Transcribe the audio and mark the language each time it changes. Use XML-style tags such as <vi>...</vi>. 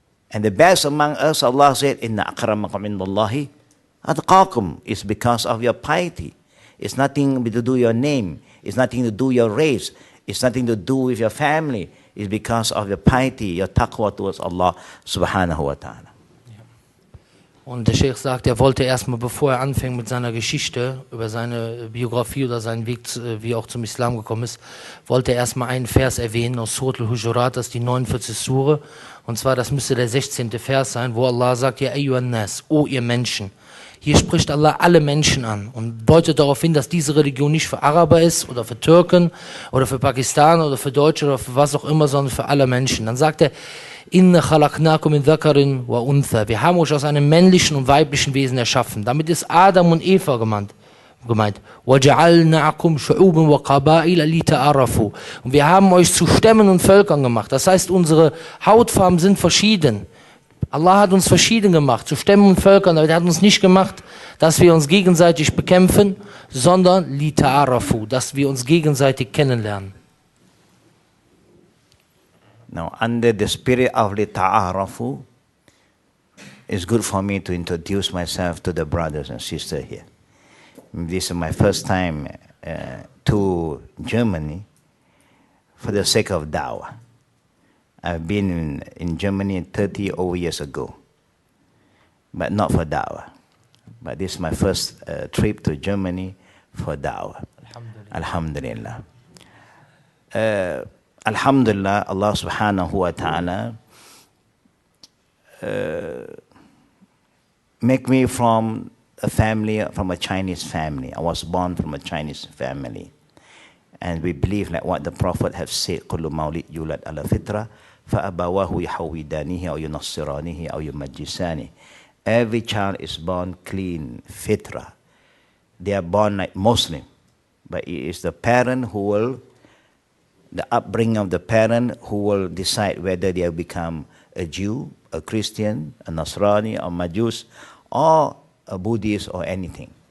<en>And the best among us, Allah said,</en> <ar>إِنَّ أَكْرَمَكُمْ عِنْدَ اللَّهِ أَتْقَاكُمْ.</ar> <en>It's because of your piety. It's nothing to do with your name. It's nothing to do with your race. It's nothing to do with your family. It's because of your piety, your taqwa towards Allah subhanahu wa ta'ala.</en> <de>Und der Sheikh sagt, er wollte erstmal, bevor er anfängt mit seiner Geschichte, über seine Biografie oder seinen Weg, wie er auch zum Islam gekommen ist, wollte er erstmal einen Vers erwähnen aus Surat al-Hujurat, das ist die 49. Sure. Und zwar, das müsste der 16. Vers sein, wo Allah sagt,</de> <ar>Ja ayyuhan nas,</ar> <de>o ihr Menschen. Hier spricht Allah alle Menschen an und deutet darauf hin, dass diese Religion nicht für Araber ist oder für Türken oder für Pakistaner oder für Deutsche oder für was auch immer, sondern für alle Menschen. Dann sagt er,</de> <ar>Inna khalaqnakum min dhakarin wa untha.</ar> <de>Wir haben euch aus einem männlichen und weiblichen Wesen erschaffen. Damit ist Adam und Eva gemeint.</de> <ar>وَجَعَلْنَاكُمْ شُعُوبًا وَقَبَائِلَ لِتَعَارَفُوا.</ar> <de>Und wir haben euch zu Stämmen und Völkern gemacht. Das heißt, unsere Hautfarben sind verschieden. Allah hat uns verschieden gemacht, zu Stämmen und Völkern, aber er hat uns nicht gemacht, dass wir uns gegenseitig bekämpfen, sondern لِتَعَارَفُوا, dass wir uns gegenseitig kennenlernen.</de> <en>Now, under the spirit of لِتَعَارَفُوا, it's good for me to introduce myself to the brothers and sisters here. This is my first time to Germany for the sake of da'wah. I've been in Germany 30 over years ago, but not for da'wah. But this is my first trip to Germany for da'wah. Alhamdulillah. Alhamdulillah, Allah subhanahu wa ta'ala make me from a family, from a Chinese family. I was born from a Chinese family. And we believe like what the Prophet have said,</en> <ar>كُلُّ مَوْلِدْ يُولَدْ عَلَى فِطْرَةٍ فَأَبَوَاهُ يُحَوِّدَانِهِ أَوْ يُنَصِّرَانِهِ أَوْ يُمَجِّسَانِهِ.</ar> <en>Every child is born clean, fitra. They are born like Muslim. But it is the parent who will, the upbringing of the parent who will decide whether they will become a Jew, a Christian, a Nasrani, a Majus, or a Buddhist or anything.</en>